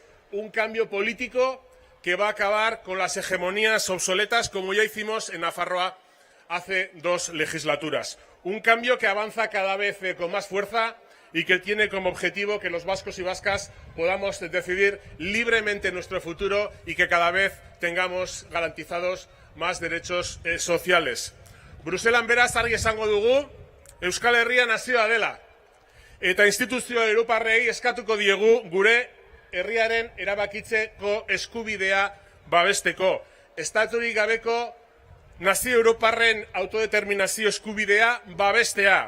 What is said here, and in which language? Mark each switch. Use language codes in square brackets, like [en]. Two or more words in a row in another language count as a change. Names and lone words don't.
[es] Un cambio político que va a acabar con las hegemonías obsoletas, como ya hicimos en Nafarroa hace 2 legislaturas. Un cambio que avanza cada vez con más fuerza y que tiene como objetivo que los vascos y vascas podamos decidir libremente nuestro futuro y que cada vez tengamos garantizados más derechos sociales. [eu] Bruselan beraz argi esango dugu, Euskal Herria nazioa dela. Eta instituzio europarrei eskatuko diegu gure herriaren erabakitzeko eskubidea babesteko. Estaturik gabeko nazio europarren autodeterminazio eskubidea babestea.